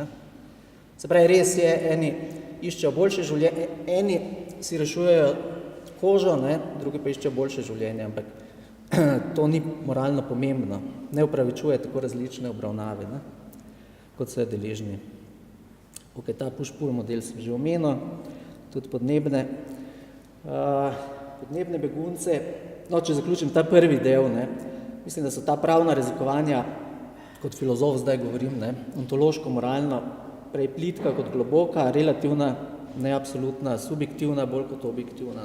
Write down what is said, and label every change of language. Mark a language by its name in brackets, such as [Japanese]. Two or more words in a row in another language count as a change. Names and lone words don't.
[Slovenian] Se pravi, res je, eni iščejo boljše življenje, eni si rešujejo kožo, drugi pa iščejo boljše življenje, ampak to ni moralno pomembno, ne upravičuje tako različne obravnave, kot so deležni. Ta push-pull model sem že omenil, tudi podnebne begunce. No, če zaključim ta prvi del, mislim, da so ta pravna razlikovanja, kot filozof zdaj govorim, ontološko, moralno, prej plitka kot globoka, relativna, ne absolutna, subjektivna, bolj kot objektivna.